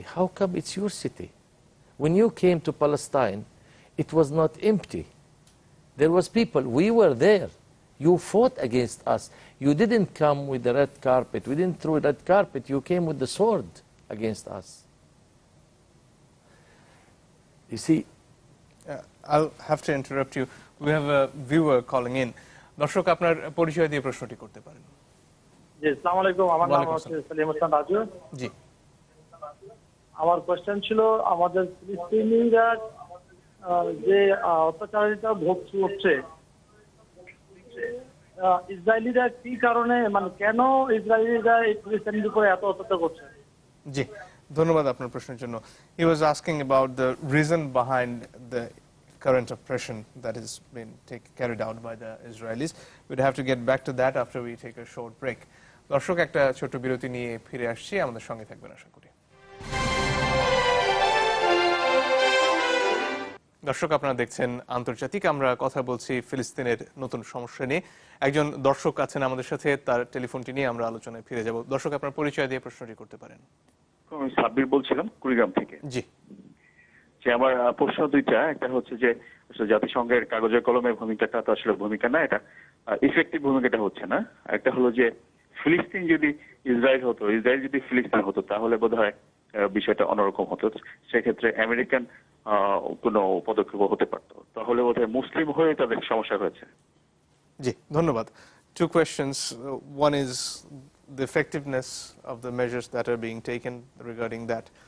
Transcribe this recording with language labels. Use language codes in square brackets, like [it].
[en] How come it's your city? When you came to Palestine, it was not empty. There was people. We were there. You fought against us. You didn't come with the red carpet. We didn't throw red carpet. You came with the sword against us. You see, I'll have to interrupt you. We have a viewer calling in. [bn] দর্শক আপনার পরিচয় দিয়ে প্রশ্নটি করতে পারেন। জি, আসসালামু আলাইকুম। আমার নাম ওয়ালাইকুম হচ্ছে সালিম হোসেন রাজু। জি, আমার কোশ্চেন ছিল, আমাদের ফিলিস্তিনিরা যে অত্যাচারিতা ভোগ করছে, ইসরায়েলিরা কি কারণে, মানে কেন ইসরায়েলিরা এই ফিলিস্তিনিদের উপরে এত অত্যাচার করছে? জি, ধন্যবাদ আপনার প্রশ্নের জন্য। [en] He was asking about the reason behind the current oppression that is being carried out by the Israelis. We'd have to get back to that after we take a short break. [bn] দর্শক, একটা ছোট বিরতি নিয়ে ফিরে আসছি, আমাদের সঙ্গে থাকবেন আশা করি। দর্শক, আপনারা দেখছেন আন্তর্জাতিক। আমরা কথা বলছি ফিলিস্তিনের নতুন সমস্যা নিয়ে। একজন দর্শক আছেন আমাদের সাথে, তার টেলিফোনটি নিয়ে আমরা আলোচনায় ফিরে যাব। দর্শক, আপনার পরিচয় দিয়ে প্রশ্নটি করতে পারেন। আমি সাব্বির বলছিলাম কুড়িগ্রাম থেকে। জি, যে আমার প্রশ্ন দুইটা। একটা হচ্ছে যে জাতিসংঘের কাগজে কলমের ভূমিকাটা তো আসলে ভূমিকা না, এটা ইফেক্টিভ ভূমিকাটা হচ্ছে না। একটা হলো যে ফিলিস্তিন যদি ইসরায়েল হতো, ইসরায়েল যদি ফিলিস্তিন হতো, তাহলে বোধহয় বিষয়টা অন্যরকম হতো। সেক্ষেত্রে আমেরিকান কোনো পদক্ষেপ হতে পারতো, তাহলে বোধহয় মুসলিম হয়ে তাদের সমস্যা হয়েছে। জি, ধন্যবাদ। [en] Two questions. One is the effectiveness of the measures that are being taken regarding that.